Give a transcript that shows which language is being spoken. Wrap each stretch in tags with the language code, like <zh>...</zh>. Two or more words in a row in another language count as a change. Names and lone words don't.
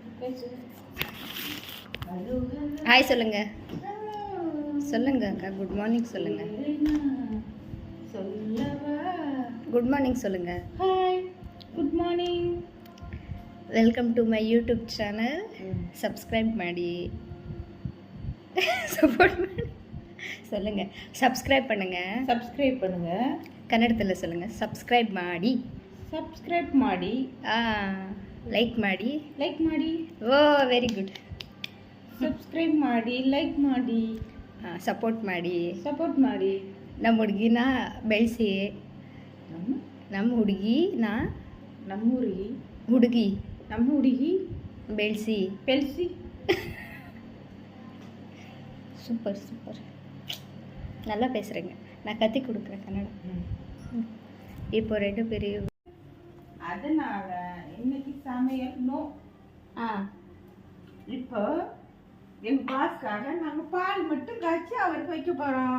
<ta>ஹாய் சொல்லுங்க சொல்லுங்க அக்கா.</ta> <en>good morning</en> <ta>சொல்லுங்க.</ta> <en>good morning</en> <ta>சொல்லுங்க.</ta> <en>Hi good morning. Welcome to my YouTube channel.</en> <kn>ಸಬ್ಸ್ಕ್ರೈಬ್ ಮಾಡಿ,</kn> <ta>சப்போர்ட் பண்ணி சொல்லுங்க. சப்ஸ்கிரைப் பண்ணுங்க. ಸಬ್ಸ್ಕ್ರೈಬ್ பண்ணுங்க.</ta> <kn>ಕನ್ನಡದಲ್ಲಿ சொல்லுங்க. ಸಬ್ಸ್ಕ್ರೈಬ್ ಮಾಡಿ. ಸಬ್ಸ್ಕ್ರೈಬ್ ಮಾಡಿ. ಲೈಕ್ ಮಾಡಿ. ಲೈಕ್ ಮಾಡಿ.</kn> <en>Oh very good.</en> <kn>ಸಬ್ಸ್ಕ್ರೈಬ್ ಮಾಡಿ, ಲೈಕ್ ಮಾಡಿ, ಸಪೋರ್ಟ್ ಮಾಡಿ. ಸಪೋರ್ಟ್ ಮಾಡಿ. ನಮ್ಮ ಹುಡುಗಿನ ಬೆಳೆಸಿ. ನಮ್ಮ ಹುಡುಗಿನ ನಮ್ಮೂರಿಗೆ ಹುಡುಗಿ ನಮ್ಮ ಹುಡುಗಿ ಬೆಳೆಸಿ. ಬೆಳೆಸಿ.</kn> <ta>சூப்பர் சூப்பர், நல்லா பேசுகிறேங்க. நான் கத்தி கொடுக்குறேன் கன்னடம். இப்போ 2 பேரையும் அதனால இன்னைக்கு சமையல் நோ. இப்போ எங்க பாஸ்க்காக நாங்க பால் மட்டும் காய்ச்சி அவருக்கு வைக்க போறோம்.</ta>